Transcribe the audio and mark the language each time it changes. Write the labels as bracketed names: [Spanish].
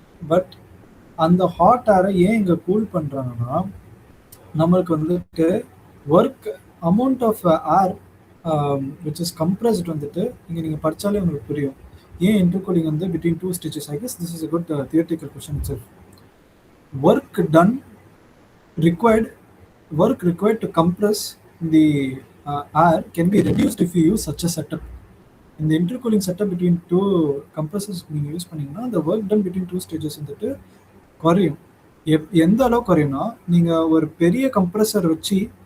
[Tamil] But அந்த hot ஏரை ஏன் இங்கே கூல் பண்ணுறாங்கன்னா நம்மளுக்கு வந்துட்டு [English] work amount of air which is compressed [Tamil] வந்துட்டு இங்கே நீங்கள் படித்தாலே உங்களுக்கு புரியும் ஏன் இன்டர்கூலிங் வந்து between two stages. [English] I guess this is a good theoretical question itself. Work done required to compress the air can be reduced if you use such a setup. [Tamil] இந்த இன்டர்கூலிங் setup [English] between two compressors [Tamil] நீங்கள் use பண்ணிங்கன்னா அந்த work done between two stages வந்துட்டு குறையும். எந்த அளவுக்கு குறையும்னா நீங்கள் ஒரு பெரிய கம்ப்ரெசர் வச்சு